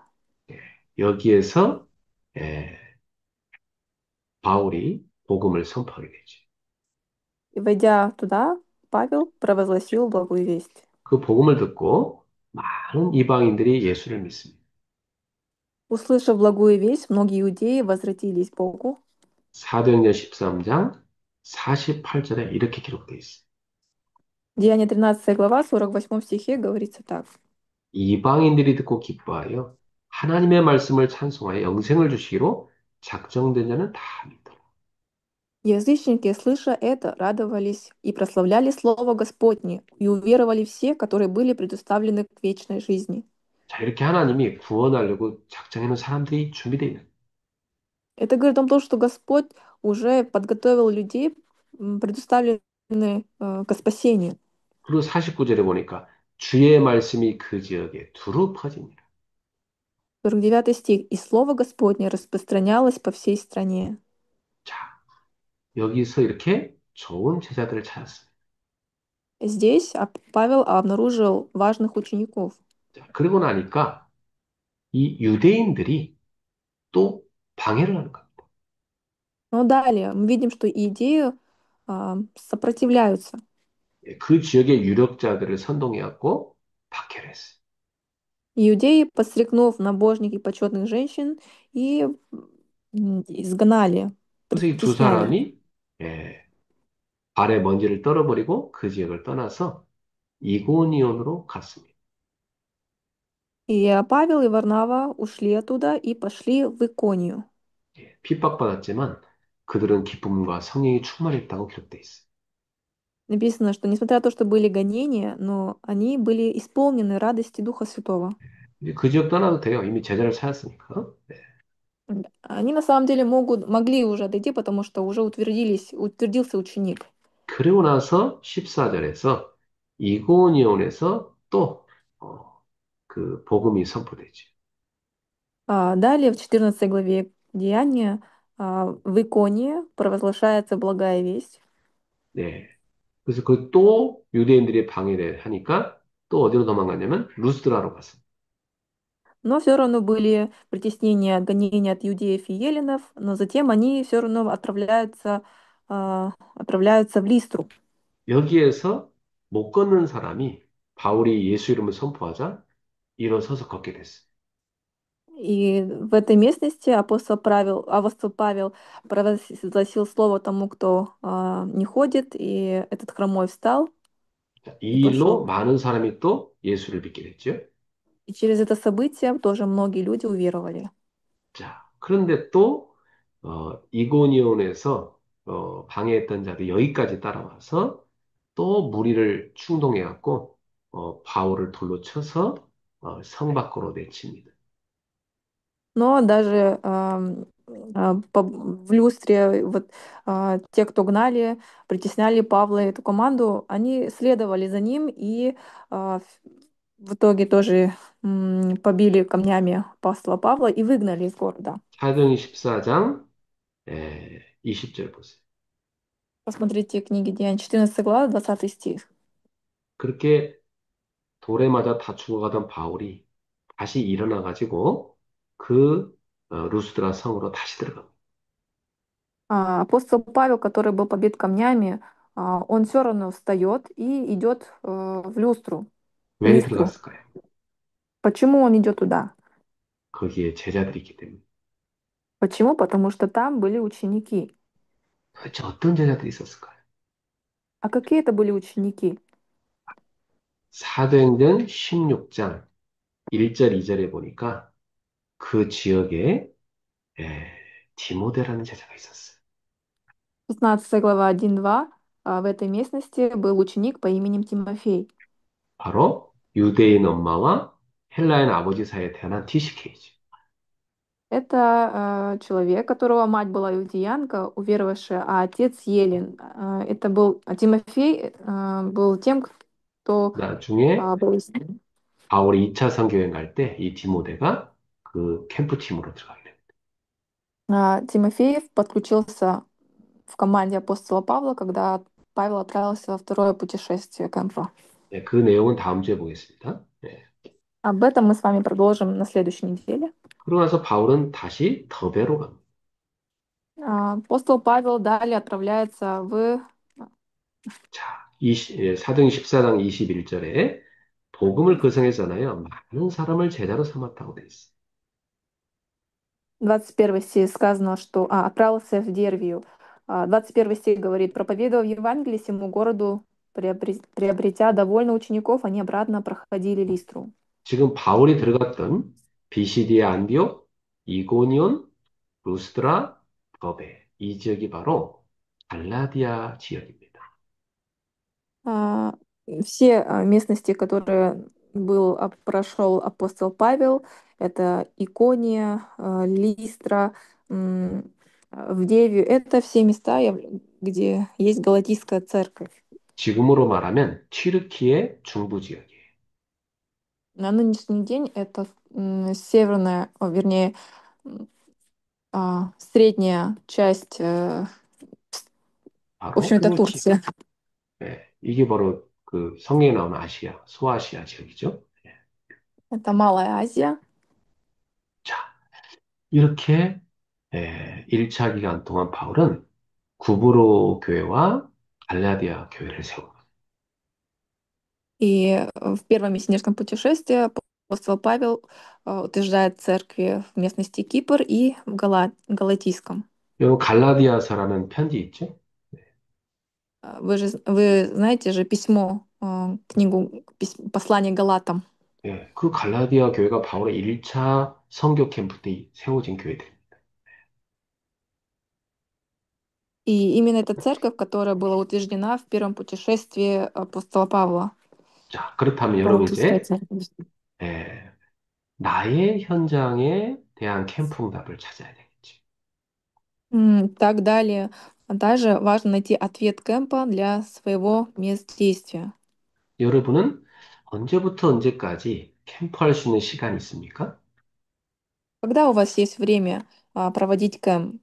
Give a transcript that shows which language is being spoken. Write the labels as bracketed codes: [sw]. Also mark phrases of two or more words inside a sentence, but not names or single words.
[ko] 예, 여기에서, 예, 바울이 복음을 선포하게 되죠. [ru] И войдя туда, Павел провозгласил благую весть. [ko] 그 복음을 듣고 많은 이방인들이 예수를 믿습니다. [ru] Услышав благую весть, многие иудеи возвратились к Богу. [ko] 사도행전 13장 48절에 이렇게 기록되어 있어요. [ru] Деяние 13 глава, 48 стихе говорится так. [ko] 이방인들이 듣고 기뻐하여 하나님의 말씀을 찬송하여 영생을 주시기로 작정된 자는 다 믿더라. [ru] Язычники, слыша это, радовались и прославляли Слово Господне, и уверовали все, которые были предуставлены к вечной жизни. [ko] 자, 이렇게 하나님이 구원하려고 작정해 놓은 사람들이 준비되어 있는. [ru] Это говорит о том, что Господь уже подготовил людей, предуставлены ко спасению. [ko] 그리고 49절에 보니까 주의 말씀이 그 지역에 두루 퍼집니다. [ru] 49 стих. «И Слово Господне распространялось по всей стране». [ko] 자, 여기서 이렇게 좋은 제자들을 찾았습니다. [ru] Здесь Павел обнаружил важных учеников. [ko] 자, 그러고 나니까 이 유대인들이 또 방해를 하는 겁니다. [ru] Но далее мы видим, что идеи сопротивляются. [ko] 예, 그 지역의 유력자들을 선동해갖고 박해를 했어요. [ru] Иудеи, подстрекнув набожники почетных женщин, и изгнали, [ko] 그래서 이 두 [ru] притесняли. [ko] 사람이 예, 발에 먼지를 떨어버리고 그 지역을 떠나서 이고니온으로 갔습니다. [ru] И Павел и Варнава ушли оттуда и пошли в Иконию. [ko] 예, 핍박받았지만 그들은 기쁨과 성령이 충만했다고 기록돼 있어요. [ru] Написано, что несмотря на то, что были гонения, но они были исполнены радости Духа Святого. [ko] 이제 그 지역 떠나도 돼요. 이미 제자를 찾았으니까. 네. [ru] Они на самом деле могли уже отойти, потому что уже утвердился ученик. [ko] 그리고 나서 14절에서 이고니온에서 또 그 복음이 선포되죠. [ru] Далее в 14 главе Деяния в Иконии провозглашается благая весть. [ko] 네. 그래서 그 또 유대인들이 방해를 하니까 또 어디로 도망갔냐면 루스드라로 갔습니다. [ru] Но все равно были притеснения, гонения от иудеев и еленов, но затем они все равно отправляются в Листру. [ko] 여기에서 못 걷는 사람이 바울이 예수 이름을 선포하자 일어서서 걷게 됐어요. [ru] И в этой местности апостол Павел провозгласил слово тому, кто не ходит, и этот хромой встал [ko] 자, [ru] и [ko] 이 일로 [ru] пошел. [ko] 많은 사람이 또 예수를 믿게 됐죠. [ru] И через это событие тоже многие люди уверовали. [ko] 자, 그런데 또 이고니온에서 방해했던 자들이 여기까지 따라와서 또 무리를 충동해갖고 바울을 돌로 쳐서 성 밖으로 내칩니다. [ru] Но даже в люстре вот, те, кто гнали, притесняли Павла и эту команду, они следовали за ним и в итоге тоже побили камнями апостола Павла и выгнали из города. [ko] 사도행 14장 20절 보세요. [ru] Посмотрите книги Деяний, 14 глава, 20 стих. [ko] 그렇게 돌에 맞아 다 죽어가던 바울이 다시 일어나가지고 그 루스드라 성으로 다시 들어갑니다. [ru] Апостол Павел, который был побит камнями, он все равно встает и идет в в [ko] 왜 [ru] Листру. [ko] 들어갔을까요? [ru] Почему он идет туда? [ko] 거기에 제자들이 있기 때문에. [ru] Почему? Потому что там были ученики. [ko] 도대체 어떤 제자들이 있었을까요? [ru] А какие это были ученики? [ko] 사도행전 16장 1절, 2절에 보니까 그 지역에 에, 디모데라는 제자가 있었어요. [ru] 16 глава 1-2. В этой местности был ученик по имени Тимофей. [ko] 바로 유대인 엄마와 헬라인 아버지 사이에 태어난 TCK죠. [ru] Это человек, которого мать была иудеянка, уверовавшая, а отец Елен. Это был Тимофей, был тем, кто [ko] 나중에 [ru] был [ko] 바울이 2차 선교여행 갈 때 이 디모데가 그 캠프팀으로 들어가게 됩니다. [ru] Тимофеев подключился в команде апостола Павла, когда Павел отправился во второе путешествие Кэмпа. [ko] 네, 그 내용은 다음 주에 보겠습니다. 네. [ru] Об этом мы с вами продолжим на следующей неделе. [ko] 그러고 나서 바울은 다시 더베로 갑니다. [ru] Апостол Павел далее отправляется в [ko] 자, 사도행 14장 21절에 복음을 그 성에 전하여 많은 사람을 제자로 삼았다고 돼 있어요. [ru] 21 стих сказано, что отправился в Дервию. 21 стих говорит, проповедовал Евангелие всему городу, приобретя довольно учеников, они обратно проходили Листру. [ko] 지금 바울이 들어갔던 비시디의 안디옥, 이고니온, 루스드라, 더베 이 지역이 바로 갈라디아 지역입니다. [ru] А, Все местности, которые прошел апостол Павел, это Икония, Листра, м, в Деве, это все места, где есть Галатийская церковь. [ko] 지금으로 말하면 튀르키의 중부 지역이에요. [ru] На нынешний день это северная, вернее, м, средняя часть, в [ko] 바로 [ru] общем, это [ko] 튀르키. [ru] Турция. [ko] 예, 이게 바로 그 성경에 나오는 아시아, 소아시아 지역이죠. 예. [ru] Это Малая Азия. [ko] 자, 이렇게 1차 기간 동안 바울은 구브로 교회와 갈라디아 교회를 세웁니다. [ru] И в первом миссионерском путешествии апостол Павел утверждает церкви в местности Кипр и в Галатийском. [ko] 요 갈라디아서라는 편지 있죠? [ru] Вы знаете же письмо, книгу послание Галатам. [ko] 예, 그 갈라디아 교회가 바울의 1차 선교 캠프 때 세워진 교회들. [ru] И именно эта церковь, которая была утверждена в первом путешествии апостола Павла. [ko] 자, 그렇다면 여러분 [ru] Галатийская [ko] 이제 [ru] церковь. [ko] 예, 나의 현장에 대한 캠프 응답을 찾아야 되겠지. [ru] Так далее. Также важно найти ответ Кэмпа для своего места действия. [ko] 여러분은 언제부터 언제까지 캠프할 수 있는 시간이 있습니까? [ru] Когда у вас есть время проводить кэмп?